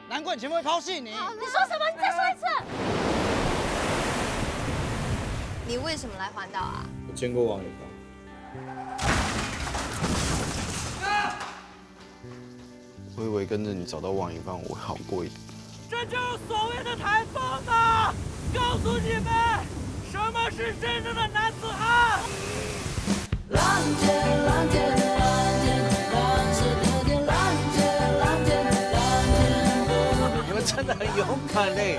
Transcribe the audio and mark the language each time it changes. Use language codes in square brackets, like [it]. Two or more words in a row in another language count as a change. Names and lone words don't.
[zh] 難怪你前面會拋棄你。你說什麼？你再說一次。你為什麼來環島啊？我見過王以芳。我以為跟着你找到王以芳，我會好過一點。這就是所謂的台風嘛！告訴你們，什麼是真正的男子漢！你們真的很勇敢嘞！